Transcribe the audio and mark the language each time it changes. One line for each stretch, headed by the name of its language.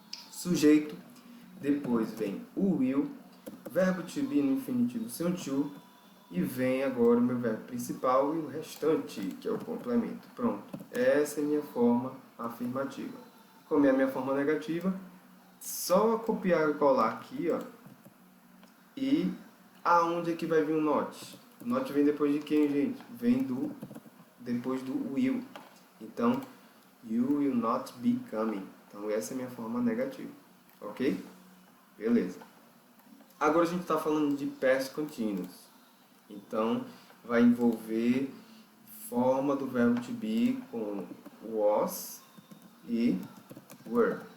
Portuguese: Sujeito, depois vem o will, verbo to be no infinitivo sem o to, e vem agora o meu verbo principal e o restante, que é o complemento. Pronto. Essa é a minha forma afirmativa. Como é a minha forma negativa, só copiar e colar aqui, ó. E aonde é que vai vir o not? O not vem depois de quem, gente? Vem depois do will. Então,
English: you will not be coming.
Portuguese: Então, essa é a minha forma negativa. Ok? Beleza. Agora a gente está falando de past continuous. Então, vai envolver forma do verbo to be com was e were.